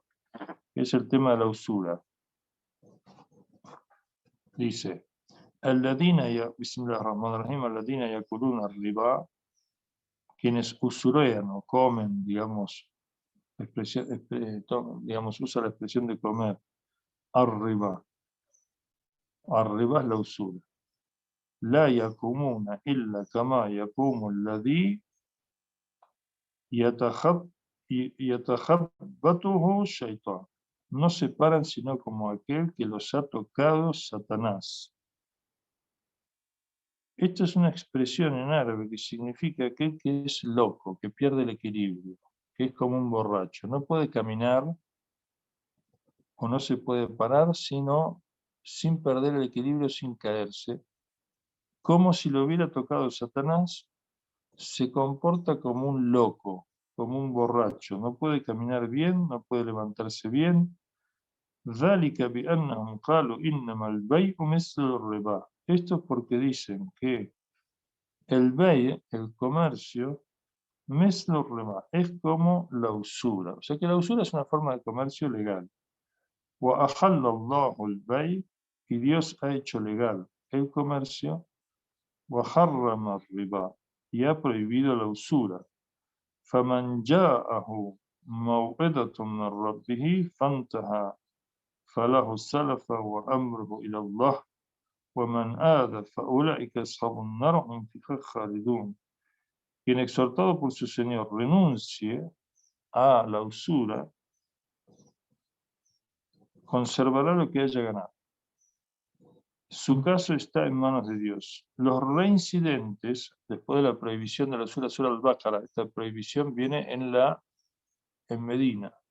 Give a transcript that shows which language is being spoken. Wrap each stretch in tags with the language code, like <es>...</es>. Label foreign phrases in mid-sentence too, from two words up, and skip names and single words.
<es>Es el tema de la usura. Dice,</es> <ar>بسم الله الرحمن الرحيم, الذين يأكلون الربا,</ar> <es>quienes usurean o comen, digamos, digamos, usa la expresión de comer, arriba. Arriba es la usura.</es> <ar>لا يقومون إلا كما يقوم الذي يتخبطه الشيطان.</ar> <es>No se paran sino como aquel que los ha tocado Satanás. Esta es una expresión en árabe que significa aquel que es loco, que pierde el equilibrio, que es como un borracho. No puede caminar o no se puede parar sino sin perder el equilibrio, sin caerse. Como si lo hubiera tocado Satanás, se comporta como un loco, como un borracho. No puede caminar bien, no puede levantarse bien.</es> <ar>ذلك بأنهم قالوا إنما البيع مثل الربا.</ar> <es>Esto es porque dicen que el bay, el comercio,</es> <ar>مثل الربا,</ar> <es>es como la usura. O sea que la usura es una forma de comercio legal.</es> <ar>وأحل الله البيع,</ar> <es>y Dios ha hecho legal el comercio.</es> <ar>وحرم الربا,</ar> <es>y ha prohibido la usura.</es> <ar>فمن جاءه موعظة من ربه فانتهى فله السلف وأمره إلى الله ومن آذى فأولئك أصحاب النار هم فيها خالدون.</ar> <es>Quien exhortado por su Señor renuncie a la usura, conservará lo que haya ganado. Su caso está en manos de Dios. Los reincidentes, después de la prohibición de la Sura al-Baqara, esta prohibición viene en Medina.</es>